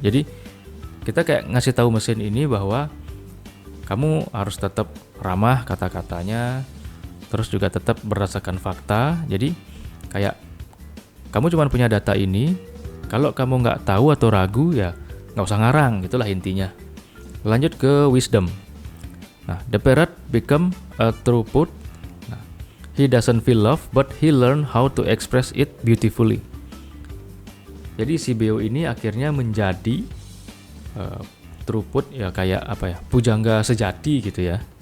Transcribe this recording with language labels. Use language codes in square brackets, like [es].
[id] Jadi kita kayak ngasih tahu mesin ini bahwa kamu harus tetap ramah kata-katanya, terus juga tetap berdasarkan fakta. Jadi kayak kamu cuma punya data ini, kalau kamu nggak tahu atau ragu ya nggak usah ngarang, gitulah intinya. Lanjut ke wisdom. [en] Nah, the parrot become a throughput. Nah, he doesn't feel love, but he learn how to express it beautifully. [id] Jadi si BO ini akhirnya menjadi throughput ya kayak pujangga sejati gitu ya.